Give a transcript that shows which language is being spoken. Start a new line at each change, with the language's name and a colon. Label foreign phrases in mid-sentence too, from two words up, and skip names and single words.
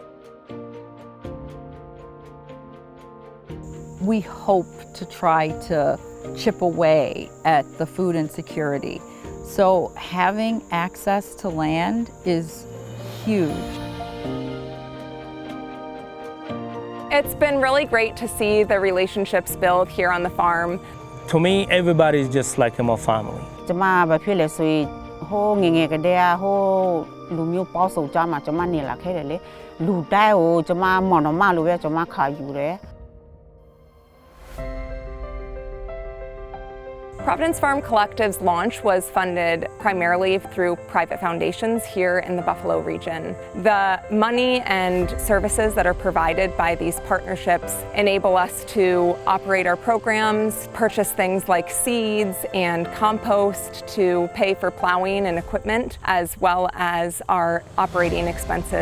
English: We hope to try to chip away at the food insecurity. So having access to land is huge. It's been really great to see the relationships build here on the farm. To me, everybody is just like my family.
Burmese: ကျမဘာဖြစ်လဲဆိုရင်ဟိုငငယ်ကတည်းကဟိုလူမျိုးပေါင်းစုံကြမှာကျမနေလာခဲ့တယ်လေလူတိုင်းကိုကျမမောင်နှမလိုပဲကျမခါယူတယ်
English: Providence Farm Collective's launch was funded primarily through private foundations here in the Buffalo region. The money and services that are provided by these partnerships enable us to operate our programs, purchase things like seeds and compost to pay for plowing and equipment, as well as our operating expenses.